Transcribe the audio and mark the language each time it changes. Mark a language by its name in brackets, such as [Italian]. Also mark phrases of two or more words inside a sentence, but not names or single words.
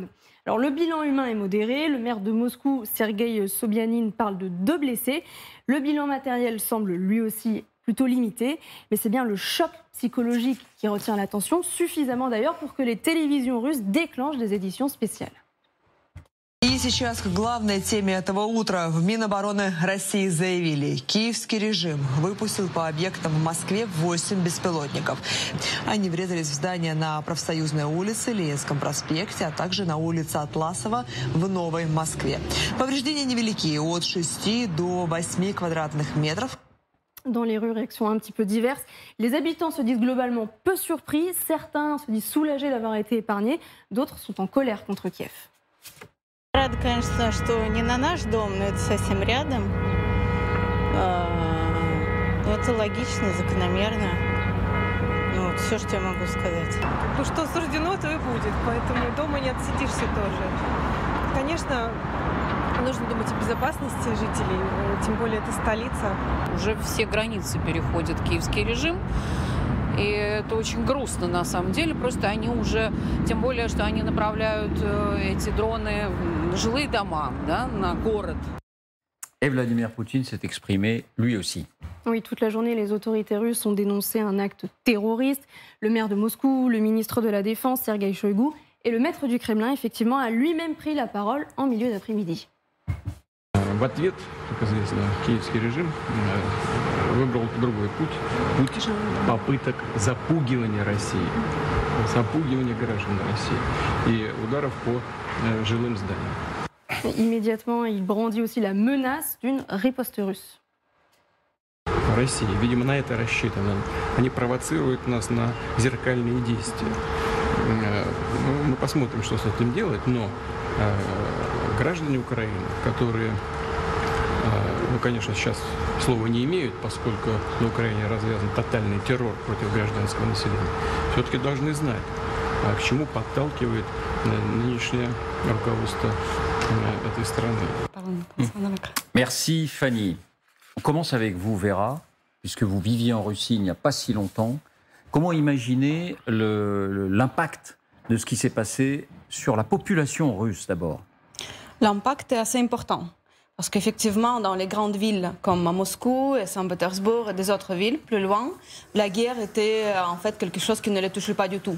[French] Alors, le bilan humain est modéré. Le maire de Moscou, Sergueï Sobyanin, parle de 2 blessés. Le bilan matériel semble lui aussi plutôt limité. Mais c'est bien le choc psychologique qui retient l'attention, suffisamment d'ailleurs pour que les télévisions russes déclenchent des éditions spéciales. [Russian] И сейчас к главной теме этого утра. В Минобороны России заявили, киевский режим выпустил по объектам в Москве 8 беспилотников. Они врезались в здание на Профсоюзной улице, Ленинском проспекте, а также на улице Атласова в Новой Москве. Повреждения невелики, от 6 до 8 квадратных метров. [French] Dans les rues, réactions un petit peu diverses. Les habitants se disent globalement peu surpris. Certains se disent soulagés d'avoir été épargnés. D'autres sont en colère contre Kiev. [Russian] Рада, конечно, что не на наш дом, но это совсем рядом. Это логично, закономерно. Ну, вот все, что я могу сказать. Ну, что суждено, то и будет. Поэтому дома не отсидишься тоже. Конечно, нужно думать о безопасности жителей, тем более это столица. Уже все границы переходит киевский режим. И это очень грустно на самом деле. Просто они уже, тем более, что они направляют эти дроны на жилые дома, да, на город. [French] Et Vladimir Poutine s'est exprimé lui aussi. Oui, toute la journée, les autorités russes ont dénoncé un acte terroriste. Le maire de Moscou, le ministre de la Défense, Sergueï Shoigu, et le maître du Kremlin, effectivement, a lui-même pris la parole en milieu d'après-midi. [Russian] В ответ, как известно, киевский режим выбрал другой путь. Путь попыток запугивания России, запугивания граждан России и ударов по жилым зданиям. [French] Immédiatement, il brandit aussi la menace d'une riposte russe. [Russian] Россия, видимо, на это рассчитано. Они провоцируют нас на зеркальные действия. Мы посмотрим, что с этим делать, но граждане Украины, которые, ну, конечно, сейчас слова не имеют, поскольку на Украине развязан тотальный террор против гражданского населения, все-таки должны знать, к чему подталкивает нынешнее руководство этой страны. [French] Merci Fanny. On commence avec vous, Vera, puisque vous viviez en Russie il n'y a pas si longtemps. Comment imaginer l'impact de ce qui s'est passé sur la population russe d'abord? L'impact est assez important. Parce qu'effectivement, dans les grandes villes comme à Moscou et Saint-Pétersbourg et des autres villes plus loin, la guerre était en fait quelque chose qui ne les touchait pas du tout.